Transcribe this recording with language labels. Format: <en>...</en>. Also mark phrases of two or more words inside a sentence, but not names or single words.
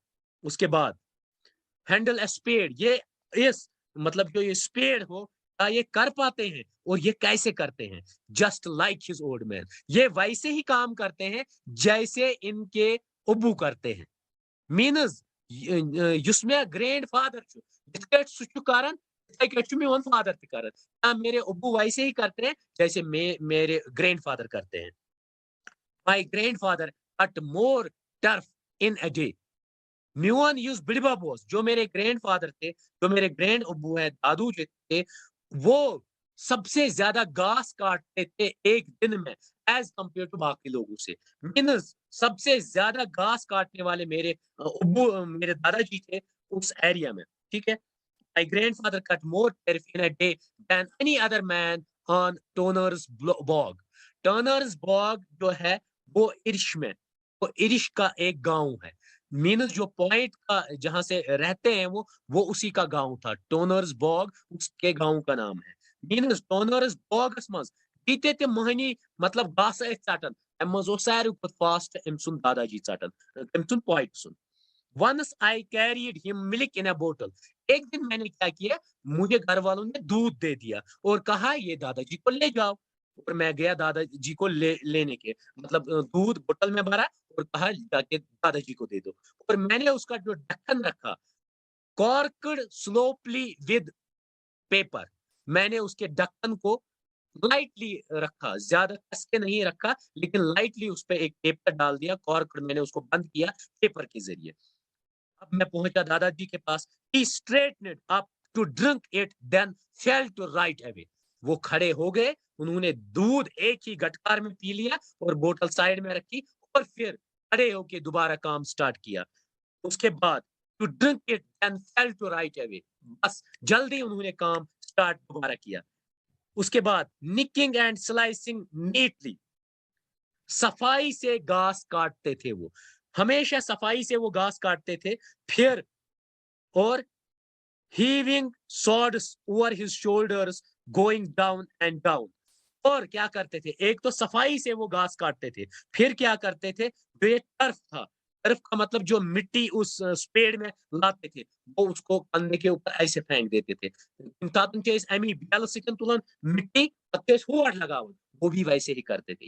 <hi>उसके बाद</hi> <en>handle a spade,</en> <hi>ये इस मतलब जो ये स्पेड हो, क्या ये कर पाते हैं? और ये कैसे करते हैं?</hi> <en>just like his old man,</en> <hi>ये वैसे ही काम करते हैं जैसे इनके अब्बू करते हैं।</hi> <ks>मीनस युस मे</ks> <en>grand father</en> <ks>छु, यिथ काटि सु छु करन, इथै काटि छु मेवन फादर ति करन।</ks> <hi>क्या मेरे अब्बू वैसे ही करते हैं जैसे मेरे</hi> <en>grand father</en> <hi>करते हैं।</hi> <en>My grand father cut more turf in a day.</en> <hi>म्यून यूज बिड़बा बोस, जो मेरे ग्रैंडफादर थे, जो मेरे ग्रैंड अब्बू हैं, दादू जो थे, वो सबसे ज्यादा घास काटते थे एक दिन में</hi> <en>as compare to</en> <hi>बाकी लोगों से। मीन्स सबसे ज्यादा घास काटने वाले मेरे अब्बू मेरे दादाजी थे उस एरिया में। ठीक है।</hi> <en>My grandfather cut more turf in a day than any other man on Turner's Bog.</en> <hi>टर्नर्स बॉग जो है वो इरिश में, वो इरिश का एक गांव है। मीनस जो पॉइंट का जहां से रहते हैं वो उसी का गांव था। टोनर्स बॉग उसके गांव का नाम है।</hi> <ks>मीनस टोनर्स बॉगस मज दीते ते महनी मतलब घास षटन, अम मज सारे फास्ट अम सुन दादाजी षटन, तम सुन पॉइंट सुन।</ks> <en>once I carried him milk in a bottle,</en> <hi>एक दिन मैंने क्या किया, मुझे घर वालों ने दूध दे दिया और कहा ये दादाजी को ले जाओ। और मैं गया दादाजी को लेने के मतलब दूध बोतल में भरा और कहा जाके दादाजी को दे दो। और मैंने उसका जो ढक्कन रखा,</hi> <en>corked sloppily with paper,</en> <hi>मैंने उसके ढक्कन को लाइटली रखा, ज्यादा कस के नहीं रखा, लेकिन लाइटली उस पे एक पेपर डाल दिया, कॉर्क्ड मैंने उसको बंद किया पेपर के जरिए। अब मैं पहुंचा दादाजी के पास।</hi> <en>He straightened up to drink it, then fell to right away.</en> <hi>वो खड़े हो गए, उन्होंने दूध एक ही गटकार में पी लिया और बोतल साइड में रखी और फिर खड़े होके दोबारा काम स्टार्ट किया। उसके बाद</hi> <en>to drink it and fell to right away,</en> <hi>बस जल्दी उन्होंने काम स्टार्ट दोबारा किया। उसके बाद</hi> <en>nicking and slicing neatly,</en> <hi>सफाई से घास काटते थे वो, हमेशा सफाई से वो घास काटते थे। फिर और</hi> <en>heaving swords over his shoulders, going down and down।</en> <hi>और क्या करते थे, एक तो सफाई से वो घास काटते थे, फिर क्या करते थे, जो ये टर्फ था, टर्फ का मतलब जो मिट्टी उस स्पेड में लाते थे, वो उसको कंधे के ऊपर ऐसे फेंक देते थे।</hi> <ks>तातुन के इस एमी बेल सिकन तुलन मिट्टी पत्ते हुआ लगावन, वो भी वैसे ही करते थे।</ks>